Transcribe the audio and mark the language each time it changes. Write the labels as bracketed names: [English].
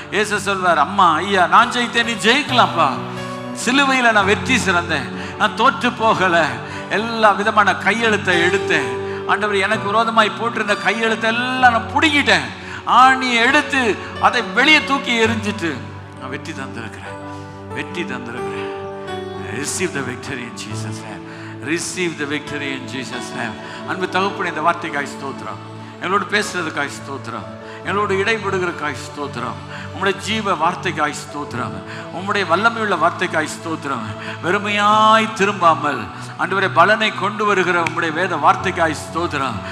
[Tamil] இயேசு சொல்வார், அம்மா, ஐயா, நான் ஜெயித்தேன், நீ ஜெயிக்கலாம்ப்பா. சிலுவையில் நான் வெற்றி சிறந்தேன், நான் தோற்று போகலை. எல்லா விதமான கையெழுத்தை எடுத்தேன். ஆண்டவர் எனக்கு விரோதமாய் போட்டிருந்த கையெழுத்தை எல்லாம் நான் பிடிக்கிட்டேன். ஆணியை எடுத்து அதை வெளியே தூக்கி எரிஞ்சிட்டு நான் வெற்றி தந்திருக்கிறேன், வெற்றி தந்திருக்கிறேன். [English] Receive the victory in Jesus' name. Receive the victory in Jesus' name. [Tamil] அன்பு தகப்பனே, இந்த வார்த்தைக்காய் ஸ்தோத்திரம். எங்களோடு பேசுறதுக்காய் ஸ்தோத்திரம். எங்களோடு இடைபடுகிறக்காய் ஸ்தோத்திரம். உம்முடைய ஜீவ வார்த்தைக்காய் ஸ்தோத்திரம். உம்முடைய வல்லமையுள்ள வார்த்தைக்காய் ஸ்தோத்திரம். வெறுமையாய் திரும்பாமல் ஆண்டவரே பலனை கொண்டு வருகிற உம்முடைய வேத வார்த்தைக்காய் ஸ்தோத்திரம்.